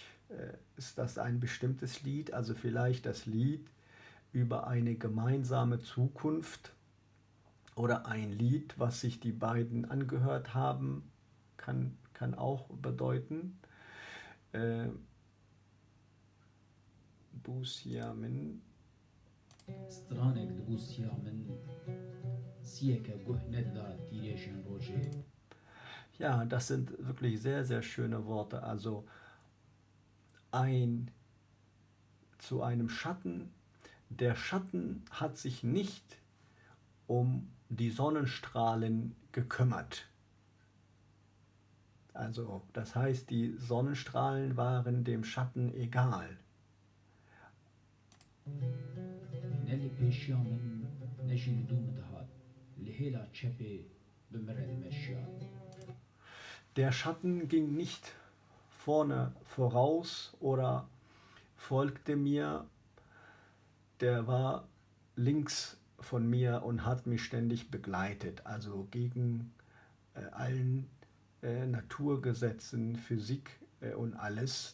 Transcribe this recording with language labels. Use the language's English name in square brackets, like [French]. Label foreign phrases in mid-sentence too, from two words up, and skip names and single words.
[German] Ist das ein bestimmtes Lied? Also vielleicht das Lied über eine gemeinsame Zukunft oder ein Lied, was sich die beiden angehört haben, kann auch bedeuten. Busiamen. [Kurdish] سترانێک لەبوو سیا من سیەکە گوه نەددا تیرێژن ڕۆژێ. [German] Ja, das sind wirklich sehr, sehr schöne Worte. Also zu einem Schatten. Der Schatten hat sich nicht um die Sonnenstrahlen gekümmert. Also das heißt, die Sonnenstrahlen waren dem Schatten egal. [Kurdish] نە لە پێشیا من نەژی دوومت هات لە هێلا چەپێ بمرد مشيا [German] Der Schatten ging nicht vorne voraus oder folgte mir, der war links von mir und hat mich ständig begleitet, also gegen allen Naturgesetzen, Physik und alles.